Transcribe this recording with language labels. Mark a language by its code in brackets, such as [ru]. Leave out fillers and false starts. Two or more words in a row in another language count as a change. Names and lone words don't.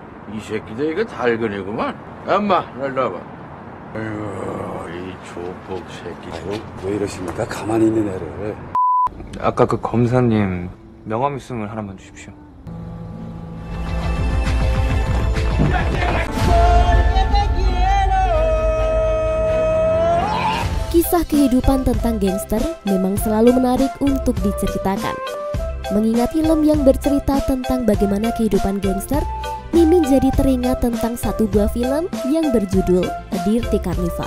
[ko] 이 새끼들 이거 달근이구만. 엄마, 일로 와봐. 아이고, 이 조폭 새끼. 아유, 왜 이러십니까? 가만히 있는 애를. 아까 그 검사님 명함 있으면 하나만 주십시오. [id] Kisah kehidupan tentang gangster memang selalu menarik untuk diceritakan. Mengingat film yang bercerita tentang bagaimana kehidupan gangster, Mimin jadi teringat tentang satu buah film yang berjudul A Dirty Carnival.